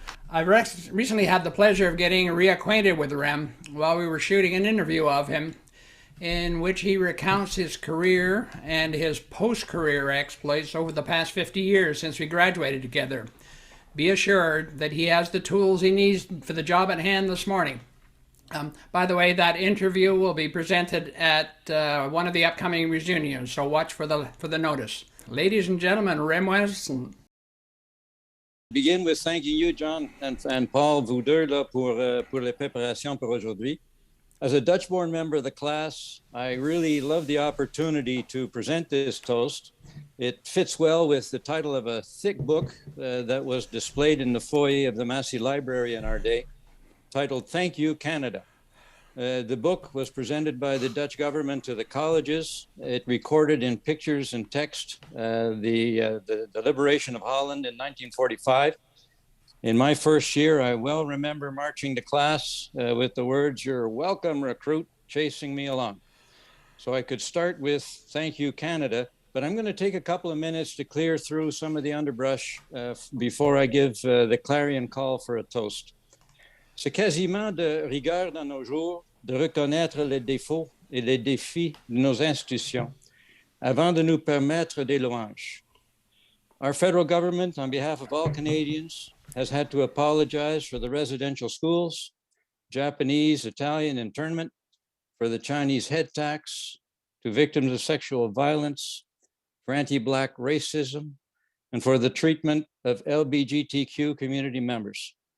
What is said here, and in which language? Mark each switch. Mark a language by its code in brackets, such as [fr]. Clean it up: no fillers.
[en] I've recently had the pleasure of getting reacquainted with Rem while we were shooting an interview of him in which he recounts his career and his post-career exploits over the past 50 years since we graduated together. Be assured that he has the tools he needs for the job at hand this morning. By the way, that interview will be presented at one of the upcoming reunions, so watch for the notice. Ladies and gentlemen, Rem Wesley. Begin with thanking you, John and Paul, [fr] vous deux, là, pour les préparations pour aujourd'hui. [en] As a Dutch-born member of the class, I really love the opportunity to present this toast. It fits well with the title of a thick book that was displayed in the foyer of the Massey Library in our day, titled Thank You, Canada. The book was presented by the Dutch government to the colleges. It recorded in pictures and text the liberation of Holland in 1945. In my first year, I well remember marching to class with the words, "You're welcome, recruit," chasing me along. So I could start with Thank You, Canada, but I'm going to take a couple of minutes to clear through some of the underbrush before I give the clarion call for a toast. [fr] C'est quasiment de rigueur dans nos jours de reconnaître les défauts et les défis de nos institutions avant de nous permettre des louanges. [en] Our federal government, on behalf of all Canadians, has had to apologize for the residential schools, Japanese, Italian internment, for the Chinese head tax, to victims of sexual violence, for anti-Black racism, and for the treatment of LGBTQ community members.